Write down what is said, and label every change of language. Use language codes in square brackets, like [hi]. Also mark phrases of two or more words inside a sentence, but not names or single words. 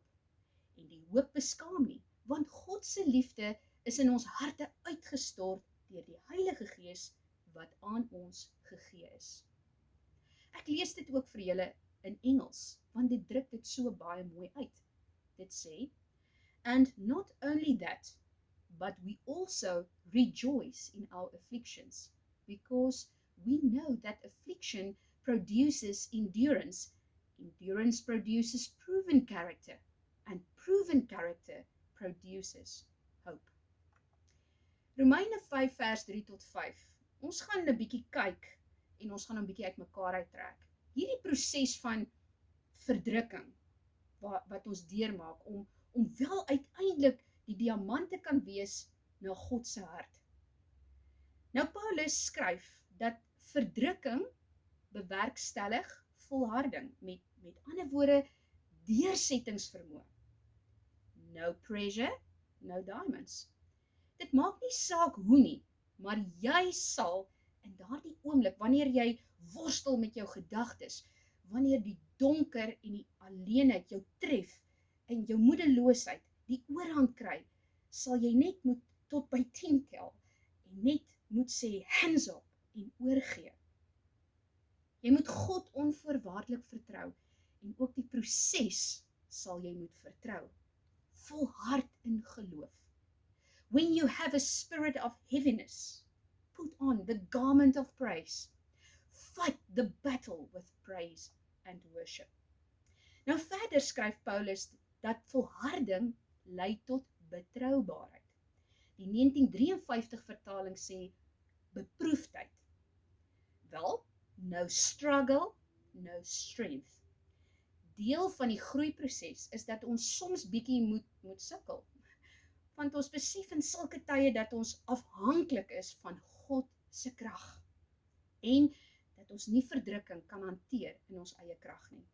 [af] En die hoop beskaam nie, want God se liefde is in ons harte uitgestort deur die Heilige Gees wat aan ons gegee is. Ek lees dit ook vir julle in Engels, want dit druk dit so baie mooi uit. Dit sê, [en] and not only that, but we also rejoice in our afflictions, because we know that affliction produces endurance, endurance produces proven character, and proven character produces hope. [af] Romeine 5 vers 3 tot 5 Ons gaan 'n bietjie kyk en ons gaan hom bietjie uitmekaar uittrek. Hierdie proses van verdrukking wat ons deurmaak om wel uiteindelik die diamant te kan wees na God se hart. Nou Paulus skryf dat verdrukking bewerkstellig volharding, met ander woorde deursettingsvermoë. [en] No pressure, no diamonds. [af] Dit maak nie saak hoe nie, maar jy sal in daardie oomblik, wanneer jy worstel met jou gedagtes, wanneer die donker en die alleenheid jou tref en jou moedeloosheid die oorhand kry, sal jy net moet tot by 10 tel en net moet sê [en] hands up [af] en oorgee. Jy moet God onvoorwaardelik vertrou en ook die proses sal jy moet vertrou. Volhard in geloof. [en] When you have a spirit of heaviness, put on the garment of praise. Fight the battle with praise and worship. [af] Nou verder skryf Paulus dat volharding lei tot betroubaarheid. Die 1953 vertaling sê beproefdheid. Wel, [en] no struggle, no strength. [af] Deel van die groeiproses is dat ons soms bietjie moet sukkel. Want ons besef in sulke tye dat ons afhanklik is van God se krag. En dat ons nie verdrukking kan hanteer in ons eie krag nie.